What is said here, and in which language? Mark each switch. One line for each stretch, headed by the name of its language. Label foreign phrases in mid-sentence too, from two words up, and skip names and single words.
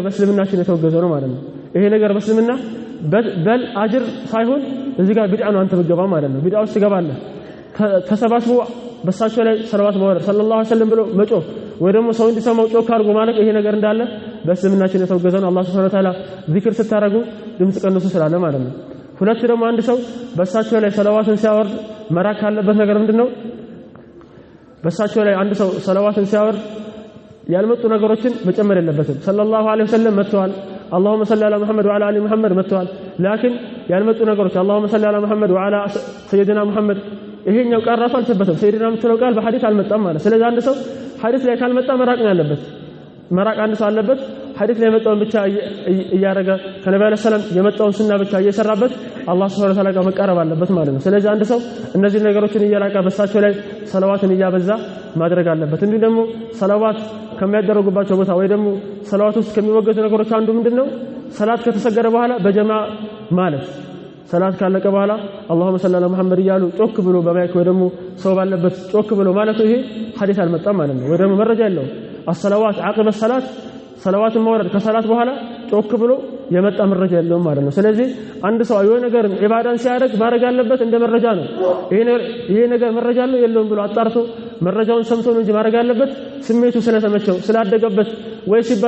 Amharic: በእስልምናችን የተወገዘ ነው ማለት ነው። ይሄ ነገር በእስልምና በል አጅር ሳይሆን እዚህ ጋር ቢድዓ ነው አንተ ብትገባ ማለት ነው። ቢድዓ ውስጥ ትገባለህ። ተሰባስቦ በሳቸው ላይ ሰለዋት ማውረድ
Arabic: صلى الله عليه وسلم
Amharic: ብሎ መጮህ ወይ ደግሞ ሰው እንዲሰማው ጮክ አድርጎ ማለት ይሄ ነገር እንዳለ በእስልምናችን የተወገዘ ነው።
Arabic: الله سبحانه وتعالى
Amharic: ዚክር ስታረጉ ድምጽ ቀንሱ ስላለ ማለት ነው። ሁለት ደግሞ አንድ ሰው በሳቸው ላይ ሰለዋትን ሲያወርድ መራቅ ካለበት ነገር ምንድነው? በሳቸው ላይ አንድ ሰው ሰለዋትን ሲያወርድ ያልመጡ ነገሮችን መጨመር የለበትም።
Arabic: صلى الله عليه وسلم
Amharic: መጥተዋል።
Arabic: اللهم صل على محمد وعلى ال محمد
Amharic: መጥተዋል። ላኪን ያልመጡ ነገሮች
Arabic: اللهم صل على محمد وعلى سيدنا محمد
Amharic: ይሄኛው ቃል ራሱ አልተበተም። ሰይድና የምትለው ቃል በሐዲስ አልመጣም ማለት። ስለዚህ አንድ ሰው ሐዲስ ላይ ካልመጣ መራቅ ነው ያለበት። መራቅ አንድ ሰው አለበት። ሐዲስ ላይ የመጣውን ብቻ እያረገ ከነብዩ
Arabic: صلى الله عليه وسلم
Amharic: የመጣውን ሱና ብቻ እየሰራበት
Arabic: الله سبحانه وتعالى
Amharic: ጋር መቃረብ አለበት ማለት ነው። ስለዚህ አንድ ሰው እነዚህ ነገሮችን እያራቀ በሳቸው ላይ ሰለዋትን እያበዛ ማድረግ አለበት። እንዲሁ ደግሞ ሰለዋት ከሚያደርጉባቸው ቦታ ወይ ደግሞ ሰለዋት ውስጥ ከሚወገዙ ነገሮች አንዱ ምንድነው? ሰላት ከተሰገደ በኋላ በጀማዓ ማለት ሰላት ካለቀ በኋላ
Arabic: اللهم صل على محمد
Amharic: እያሉ ጮክ ብሎ በማይክ ወይ ደግሞ ሰው ባለበት ጮክ ብሎ ማለት ይሄ ሐዲስ አልመጣም ማለት ነው። ወይ ደግሞ መረጃ የለውም።
Arabic: الصلوات عقب الصلاه
Amharic: ሰለዋትን ማውረድ ከሰላት በኋላ ጮክ ብሎ የመጣ መረጃ የለውም ማለት ነው። ስለዚህ አንድ ሰው የሆነ ነገር ኢባዳን ሲያደርግ ማድረግ ያለበት እንደ መረጃ ነው። ይሄ ነገር መረጃ አለው የለውም ብሎ አጣርቶ መረጃውን ሰምቶ ነው እንጂ ማድረግ ያለበት ስሜቱ ስለተመቸው ስላደገበት ወይ ሲባል